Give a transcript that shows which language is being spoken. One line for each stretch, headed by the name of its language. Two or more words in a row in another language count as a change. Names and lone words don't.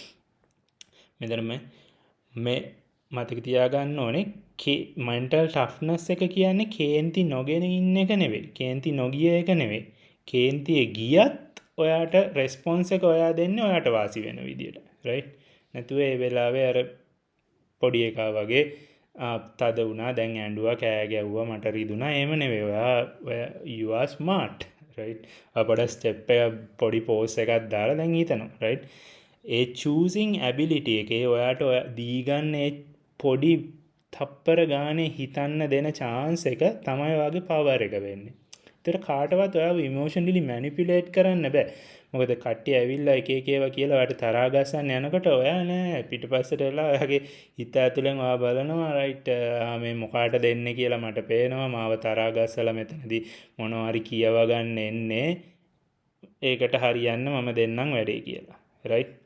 Sinhala: මෙතන මේ මතක තියාගන්න ඕනේ
English: mental toughness
Sinhala: එක කියන්නේ කේන්ති නොගෙන ඉන්න එක නෙවෙයි. කේන්ති නොගිය එක නෙවෙයි. කේන්තියේ ගියත් ඔයාට රෙස්පොන්ස් එක ඔයා දෙන්නේ ඔයාට වාසි වෙන විදියට.
English: right?
Sinhala: නැතුව ඒ වෙලාවේ අර පොඩි එකා වගේ තද වුණා දැන් ඇඬුවා කෑ ගැව්වා මට රිදුනා එහෙම නෙවෙයි.
English: ඔයා you are smart. right?
Sinhala: අපඩ ස්ටෙප් එක පොඩි පෝස් එකක් දාලා දැන් හිතනවා. right? ඒ
English: choosing ability
Sinhala: එකේ ඔයාට දීගන්න ඒ පොඩි තප්පර ගානේ හිතන්න දෙන chance එක තමයි ඔයාගේ power එක වෙන්නේ. ඒතර කාටවත් ඔයාව
English: emotionally manipulate
Sinhala: කරන්න බෑ. මොකද කට්ටිය ඇවිල්ලා එක ඒවා කියලා ඔයාට තරහා ගස්සන්න යනකොට ඔයා නෑ පිටිපස්සට එලා ඔයාගේ හිත ඇතුලෙන් ඔයා බලනවා right මේ මොකාට දෙන්නේ කියලා මට පේනවා මාව තරහා ගස්සලා මෙතනදී මොනවා හරි කියව ගන්න එන්නේ. ඒකට හරියන්න මම දෙන්නම් වැඩේ කියලා. right?